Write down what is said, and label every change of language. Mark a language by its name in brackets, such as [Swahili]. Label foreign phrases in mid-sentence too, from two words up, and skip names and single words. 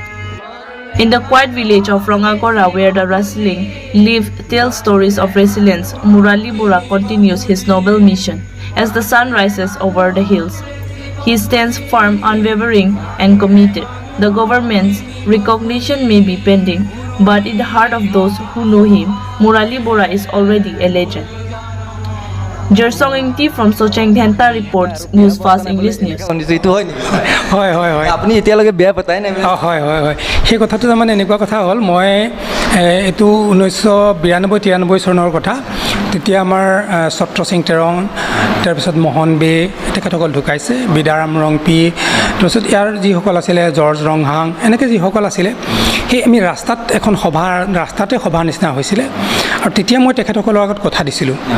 [English] In the quiet village of Rongagora, where the rustling leaves tell stories of resilience, Murali Bora continues his noble mission. As the sun rises over the hills, he stands firm, unwavering, and committed. The government's recognition may be pending, but in the heart of those who know him, Murali Bora is already a legend. Jersong Ingti from Socheng Dhenta reports Newsfast English News. [Assamese] হয় হয় হয় আপুনি এতিয়ালৈকে বেয়া পতাই নাই হয় হয় হয় সেই কথাটো মানে এনেকুৱা কথা হ'ল মই এইটো 1992-93 চনৰ কথা তেতিয়া আমাৰ সত্ৰ সিং তেৰং তাৰপিছত মোহন বে তেখেতসকল ঢুকাইছে বিদাৰাম ৰংপি তাৰপিছত ইয়াৰ যিসকল আছিলে জৰ্জ ৰংহাং এনেকৈ যিসকল আছিলে সেই আমি ৰাস্তাত এখন ৰাস্তাতে সভা নিচিনা হৈছিলে আৰু তেতিয়া মই তেখেতসকলৰ আগত কথা দিছিলোঁ